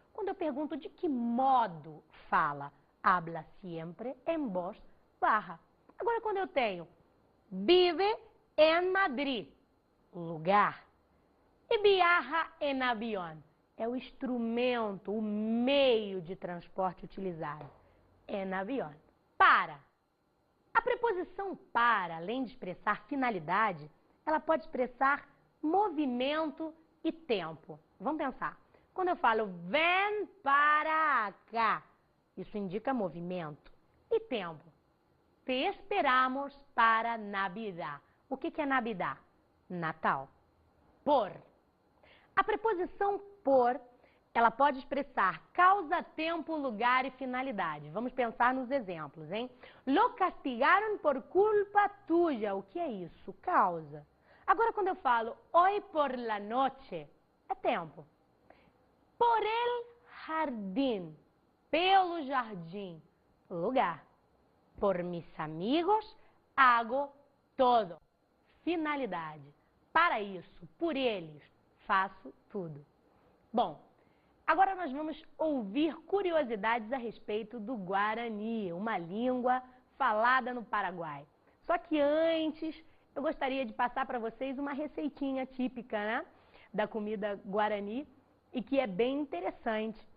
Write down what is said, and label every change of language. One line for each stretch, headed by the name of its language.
Portuguese: Quando eu pergunto de que modo fala,
Spanish: habla siempre en voz baja.
Portuguese: Agora, quando eu tenho
Spanish: vive en Madrid,
Portuguese: lugar, e
Spanish: viaja en avión,
Portuguese: é o instrumento, o meio de transporte utilizado.
Spanish: En avión.
Portuguese: Para. A preposição para, além de expressar finalidade, ela pode expressar movimento e tempo. Vamos pensar. Quando eu falo
Spanish: ven para cá,
Portuguese: isso indica movimento e tempo.
Spanish: Te esperamos para Navidad.
Portuguese: O que é Navidad? Natal. Por. A preposição por, ela pode expressar causa, tempo, lugar e finalidade. Vamos pensar nos exemplos, hein?
Spanish: Lo castigaron por culpa tuya.
Portuguese: O que é isso? Causa. Agora, quando eu falo
Spanish: hoy por la noche,
Portuguese: é tempo.
Spanish: Por el jardín,
Portuguese: pelo jardim, lugar.
Spanish: Por mis amigos, hago todo.
Portuguese: Finalidade. Para isso, por eles, faço tudo. Bom, agora nós vamos ouvir curiosidades a respeito do Guarani, uma língua falada no Paraguai. Só que antes, eu gostaria de passar para vocês uma receitinha típica, né, da comida Guarani e que é bem interessante.